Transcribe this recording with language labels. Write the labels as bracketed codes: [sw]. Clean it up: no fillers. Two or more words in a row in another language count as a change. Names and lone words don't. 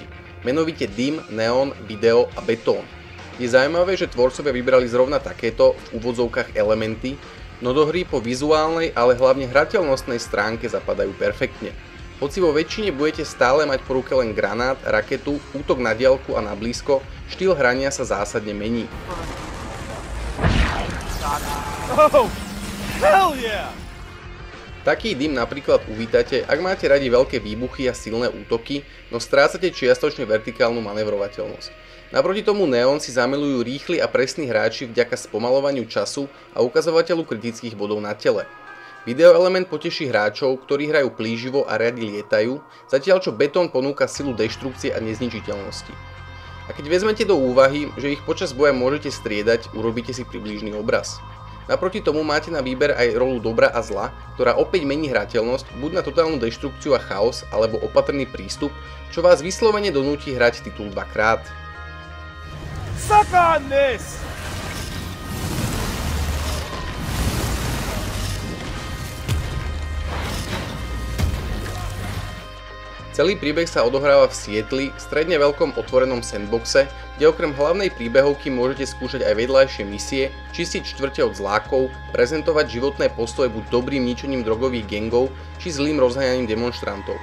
[sk] Menovite dym, neon, video a betón. Je zaujímavé, že tvorcovia vybrali zrovna takéto, v úvodzovkách elementy, no do hry po vizuálnej, ale hlavne hrateľnostnej stránke zapadajú perfektne. Hoci vo väčšine budete stále mať po ruke len granát, raketu, útok na diaľku a na blízko, štýl hrania sa zásadne mení. [en] Oh, hell yeah! [sk] Taký dym napríklad uvítate, ak máte radi veľké výbuchy a silné útoky, no strácate čiastočne vertikálnu manevrovateľnosť. Naproti tomu neon si zamilujú rýchli a presní hráči vďaka spomalovaniu času a ukazovateľu kritických bodov na tele. Video element poteší hráčov, ktorí hrajú plíživo a radi lietajú, zatiaľ čo betón ponúka silu deštrukcie a nezničiteľnosti. A keď vezmete do úvahy, že ich počas boja môžete striedať, urobíte si približný obraz. Naproti tomu máte na výber aj rolu dobra a zla, ktorá opäť mení hrateľnosť buď na totálnu deštrukciu a chaos, alebo opatrný prístup, čo vás vyslovene donúti hrať titul dvakrát. [en] Suck on this! [sk] Celý príbeh sa odohráva v Sietli, stredne veľkom otvorenom sandboxe, kde okrem hlavnej príbehovky môžete skúšať aj vedľajšie misie, čistiť štvrte od zlákov, prezentovať životné postoje buď dobrým ničením drogových gangov, či zlým rozháňaním demonštrantov.